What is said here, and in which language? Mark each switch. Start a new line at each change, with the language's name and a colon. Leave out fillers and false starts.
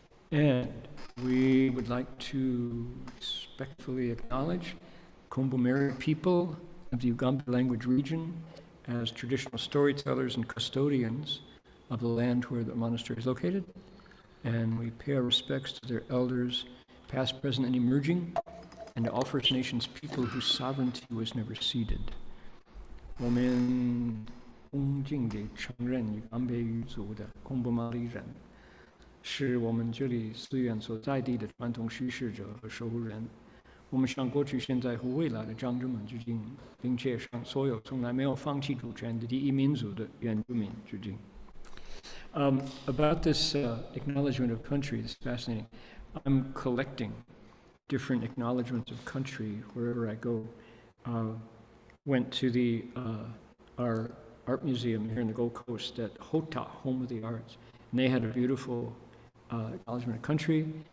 English: And we would like to respectfully acknowledge Kumbh people of the Uganda language region as traditional storytellers and custodians of the land where the monastery is located, and we pay our respects to their elders, past, present, and emerging, and to all First Nations people whose sovereignty was never ceded.
Chinese: 我们恭敬地承认与安倍语族的贡布马里人是我们这里寺院所在地的传统叙事者和守护人。我们向过去、现在和未来的长者们致敬，并且向所有从来没有放弃主权的第一民族的原住民致敬。
English: About this acknowledgement of country is fascinating. I'm collecting different acknowledgements of country wherever I go. Went to our art museum here in the Gold Coast at Hota, Home of the Arts, and they had a beautiful acknowledgement of country.